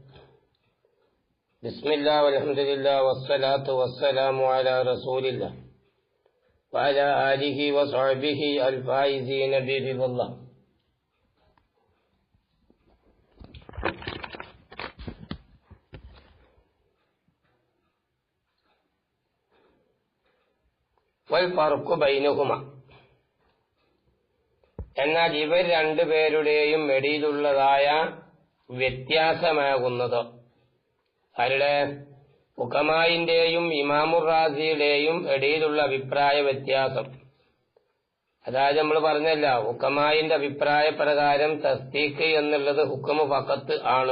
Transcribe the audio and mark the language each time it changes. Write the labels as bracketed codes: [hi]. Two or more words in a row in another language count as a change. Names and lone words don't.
[ar] بسم الله والحمد لله والصلاة والسلام على رسول الله وعلى آله وصحبه الفائزين برضا الله. والفرق بينهما, [ml] എന്നാൽ ഇവർ രണ്ടുപേരുടെയും ഇടയിലുള്ളതായ വ്യത്യാസമാകുന്നത് അവരുടെ ഹുക്കമായിന്റെയും ഇമാമുർ റാസിയുടെയും ഇടയിലുള്ള അഭിപ്രായ വ്യത്യാസം. അതായത് നമ്മൾ പറഞ്ഞല്ല, ഹുക്കമായിന്റെ അഭിപ്രായ പ്രകാരം തസ്ദീഖ് എന്നുള്ളത് [ar] حكم فقط [ml] ആണ്.